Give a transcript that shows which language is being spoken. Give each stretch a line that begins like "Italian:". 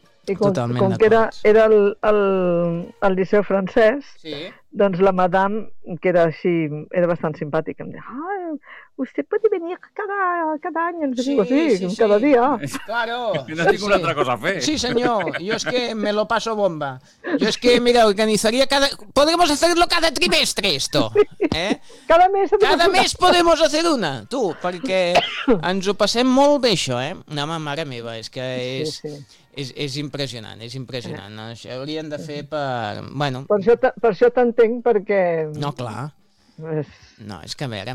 Catalan: I com que era el Liceu francès, sí. Doncs la madame, que era així, era bastant simpàtica, em deia, vostè pot venir cada any, ens sí, digo, sí, sí, cada sí. Dia.
Spanish: Claro.
Catalan: No tinc una altra cosa a fer. Sí, senyor, jo és que
Spanish: me lo paso bomba.
Catalan: Jo és que, mira, organitzaria cada...
Spanish: Podríamos hacerlo cada trimestre, esto. Sí. Cada mes. Cada mes podemos hacer una,
Catalan: tu, perquè ens ho passem molt bé, això, eh? No, mare meva, és que és... Sí, sí. És impressionant, és impressionant. No? Això haurien de fer per... Bueno. Per això t'entenc, perquè... No, clar. És que a veure...